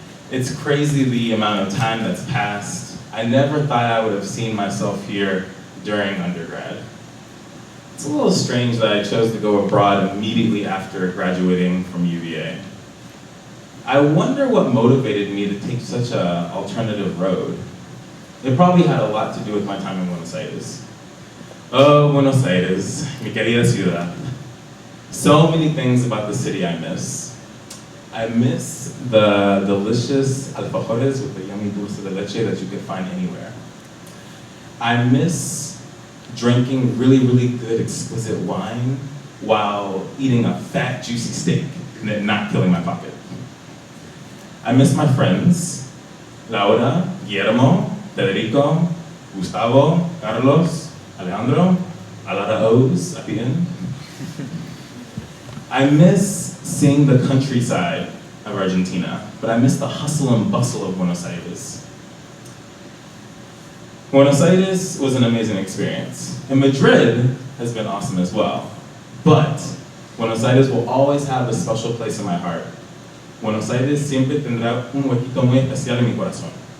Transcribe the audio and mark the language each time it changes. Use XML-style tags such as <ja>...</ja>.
<en>It's crazy the amount of time that's passed. I never thought I would have seen myself here during undergrad. It's a little strange that I chose to go abroad immediately after graduating from UVA. I wonder what motivated me to take such an alternative road. It probably had a lot to do with my time in Buenos Aires.</en> <es>Oh, Buenos Aires, mi querida ciudad.</es> <en>So many things about the city I miss. I miss the delicious alfajores with the yummy dulce de leche that you can find anywhere. I miss drinking really, really good, exquisite wine while eating a fat, juicy steak and it not killing my pocket. I miss my friends, Laura, Guillermo, Federico, Gustavo, Carlos, Alejandro, a lot of O's at the end. I miss seeing the countryside of Argentina, but I miss the hustle and bustle of Buenos Aires. Buenos Aires was an amazing experience, and Madrid has been awesome as well. But Buenos Aires will always have a special place in my heart.</en> <es>Buenos Aires siempre tendrá un huequito muy especial en mi corazón.</es>